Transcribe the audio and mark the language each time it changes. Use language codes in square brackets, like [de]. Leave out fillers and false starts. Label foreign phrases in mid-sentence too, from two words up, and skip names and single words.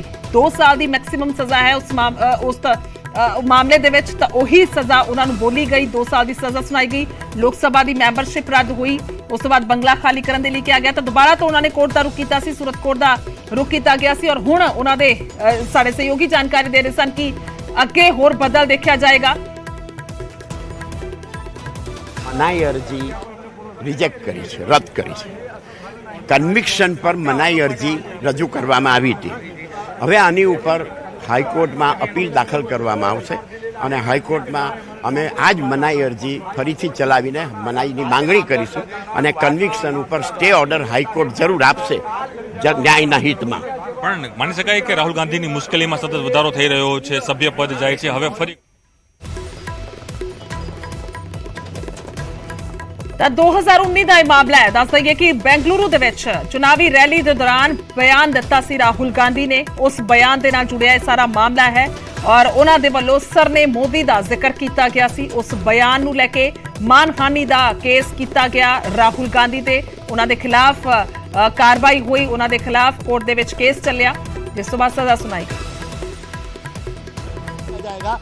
[pa] 2 ਸਾਲ ਦੀ ਮੈਕਸਿਮਮ ਸਜ਼ਾ ਹੈ ਉਸ ਮਾਮਲੇ ਦੇ ਵਿੱਚ, ਤਾਂ ਉਹੀ ਸਜ਼ਾ ਉਹਨਾਂ ਨੂੰ ਬੋਲੀ ਗਈ। 2 ਸਾਲ ਦੀ ਸਜ਼ਾ ਸੁਣਾਈ ਗਈ। ਲੋਕ ਸਭਾ ਦੀ ਮੈਂਬਰਸ਼ਿਪ ਰੱਦ ਹੋਈ। ਉਸ ਤੋਂ ਬਾਅਦ ਬੰਗਲਾ ਖਾਲੀ ਕਰਨ ਦੇ ਲਈ ਕਿਹਾ ਗਿਆ, ਤਾਂ ਦੁਬਾਰਾ ਤੋਂ ਉਹਨਾਂ ਨੇ ਕੋਰਟ ਦਾ ਰੁਖ ਕੀਤਾ ਸੀ, ਸੂਰਤ ਕੋਰਟ ਦਾ ਰੁਖ ਕੀਤਾ ਗਿਆ ਸੀ। ਔਰ ਹੁਣ ਉਹਨਾਂ ਦੇ ਸਾਡੇ ਸਹਿਯੋਗੀ ਜਾਣਕਾਰੀ ਦੇ ਰਹੇ ਸਨ ਕਿ ਅੱਗੇ ਹੋਰ ਬਦਲ ਦੇਖਿਆ ਜਾਏਗਾ। [gu] મનાઈ અરજી રિજેક્ટ કરી છે, રદ કરી છે। કન્વિક્શન પર મનાઈ અરજી રજૂ કરવામાં આવી હતી। હવે આની ઉપર હાઈકોર્ટમાં અપીલ દાખલ કરવામાં આવશે અને હાઈકોર્ટમાં અમે આ જ મનાઈ અરજી ફરીથી ચલાવીને મનાઈની માંગણી કરીશું અને કન્વિક્શન ઉપર [en] stay order [gu] હાઈકોર્ટ જરૂર આપશે ન્યાયના હિતમાં। પણ માની શકાય કે રાહુલ ગાંધીની મુશ્કેલીમાં સતત વધારો થઈ રહ્યો છે, સભ્ય પદ જાય છે, હવે ફરી [pa] ਤਾਂ 2019 ਦਾ ਇਹ ਮਾਮਲਾ ਹੈ। ਦੱਸ ਦਈਏ ਕਿ ਬੈਂਗਲੁਰੂ ਦੇ ਵਿੱਚ ਚੁਣਾਵੀ ਰੈਲੀ ਦੇ ਦੌਰਾਨ ਬਿਆਨ ਦਿੱਤਾ ਸੀ ਰਾਹੁਲ ਗਾਂਧੀ ਨੇ। ਉਸ ਬਿਆਨ ਦੇ ਨਾਲ ਜੁੜਿਆ ਇਹ ਸਾਰਾ ਮਾਮਲਾ ਹੈ ਔਰ ਉਹਨਾਂ ਦੇ ਵੱਲੋਂ ਸਰਨੇ ਮੋਦੀ ਦਾ ਜ਼ਿਕਰ ਕੀਤਾ ਗਿਆ ਸੀ। ਉਸ ਬਿਆਨ ਨੂੰ ਲੈ ਕੇ ਮਾਨਹਾਨੀ ਦਾ ਕੇਸ ਕੀਤਾ ਗਿਆ ਰਾਹੁਲ ਗਾਂਧੀ ਤੇ। ਉਹਨਾਂ ਦੇ ਖਿਲਾਫ ਕਾਰਵਾਈ ਹੋਈ, ਉਹਨਾਂ ਦੇ ਖਿਲਾਫ ਕੋਰਟ ਦੇ ਵਿੱਚ ਕੇਸ ਚੱਲਿਆ, ਜਿਸ ਤੋਂ ਬਾਅਦ ਸਜ਼ਾ ਸੁਣਾਈ [hi] जाएगा।